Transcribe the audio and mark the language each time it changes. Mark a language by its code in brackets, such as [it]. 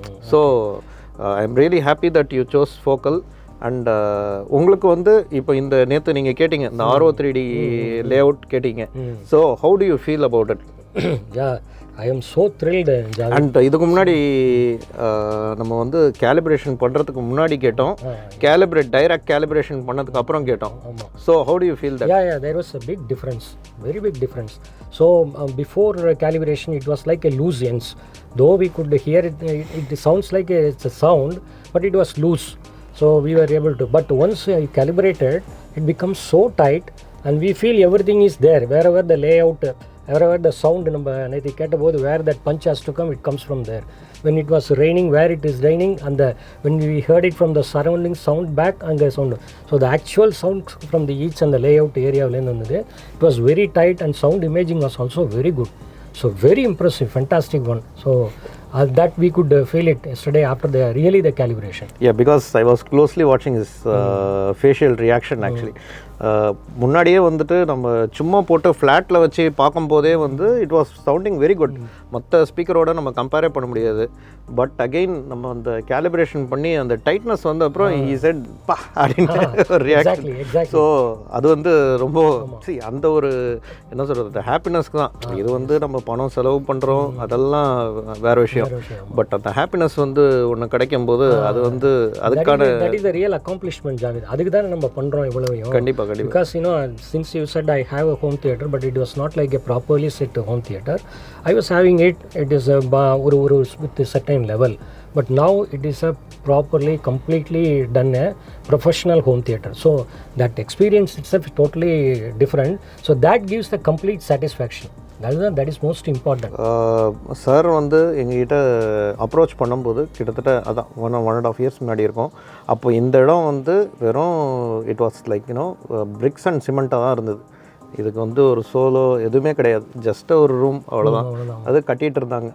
[en] So I am really happy that you chose Focal. [ta] And உங்களுக்கு வந்து இப்போ இந்த நேற்று நீங்கள் கேட்டீங்க, இந்த AURO3D லே அவுட் கேட்டீங்க. [en] So how do you feel about it? I am so thrilled. [ta] And இதுக்கு முன்னாடி நம்ம வந்து கேலிப்ரேஷன் பண்ணுறதுக்கு முன்னாடி கேட்டோம், டைரக்ட் கேலிப்ரேஷன் பண்ணதுக்கு அப்புறம் கேட்டோம். [en] So how do you feel that? Yeah, there was a big difference, very big difference. So before calibration it was like a loose ends, though we could hear it, it sounds like it's a sound, but it was loose. So we were able to, but once calibrated it becomes so tight and we feel everything is there, wherever the layout, wherever the sound number, and I think where that punch has to come, it comes from there. when it was raining, where it is raining, and when we heard it from the surrounding sound back and the sound. So the actual sound from the each and the layout area, it was very tight, and sound imaging was also very good. So very impressive, fantastic one. So that we could feel it yesterday after the calibration. Yeah, because I was closely watching his facial reaction actually. [ta] முன்னாடியே வந்துட்டு நம்ம சும்மா போட்டு ஃப்ளாட்டில் வச்சு பார்க்கும்போதே வந்து [en] It was sounding very good. [ta] மற்ற ஸ்பீக்கரோட நம்ம கம்பேரே பண்ண முடியாது. பட் அகெயின் நம்ம அந்த கேலிப்ரேஷன் பண்ணி அந்த டைட்னஸ் வந்து அப்புறம் ஈ செட் பா அப்படின்ட்டு ஒரு ரியாக்ஷன். ஸோ அது வந்து ரொம்ப அந்த ஒரு என்ன சொல்கிறது ஹாப்பினஸ்க்கு தான். இது வந்து நம்ம பணம் செலவு பண்ணுறோம் அதெல்லாம் வேற விஷயம். பட் அந்த ஹாப்பினஸ் வந்து ஒன்று கிடைக்கும் போது அது வந்து அதுக்கான ரியல் அக்காம்ப்ளிஷ்மெண்ட் ஜாவித். அதுக்கு தான் நம்ம பண்ணுறோம் இவ்வளவையும். கண்டிப்பாக. [en] Because since you said I have a home theater, but it was not like a properly set home theater. I was having it is a with a certain level, but now it is a properly completely done a professional home theater. So that experience itself is totally different. So that gives the complete satisfaction. That is most important. [ta] Sir வந்து எங்ககிட்ட approach பண்ணும்போது கிட்டத்தட்ட அதான் 1.5 years முன்னாடி இருக்கும். அப்போ இந்த இடம் வந்து வெறும் [en] it was like bricks and [ta] சிமெண்ட்டாக தான் இருந்தது. இதுக்கு வந்து ஒரு சோலோ எதுவுமே கிடையாது, ஜஸ்ட் ஒரு ரூம் அவ்வளோதான். அது கட்டிகிட்டு இருந்தாங்க.